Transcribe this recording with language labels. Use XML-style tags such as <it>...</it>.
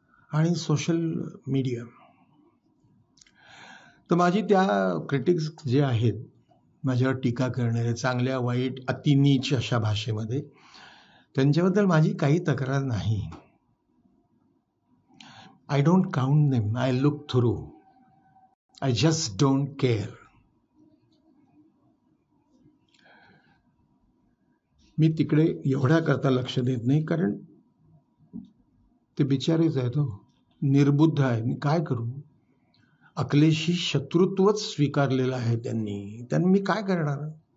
<mr>आणि social media तर माझी त्या क्रिटिक्स जे आहेत माझ्यावर टीका करणारे, चांगल्या वाईट अतिनीच अशा भाषेमध्ये, त्यांच्याबद्दल माझी काही तक्रार नाही.</mr> <en>I don't count them, I look through, I just don't care.</en> <mr>मी तिकडे एवढ्या करता लक्ष देत नाही, कारण ते बिचारेच आहेत, निर्बुद्ध आहेत. मी काय करू? अकलेशी शत्रुत्वच स्वीकारलेलं आहे त्यांनी मी काय करणार?</mr>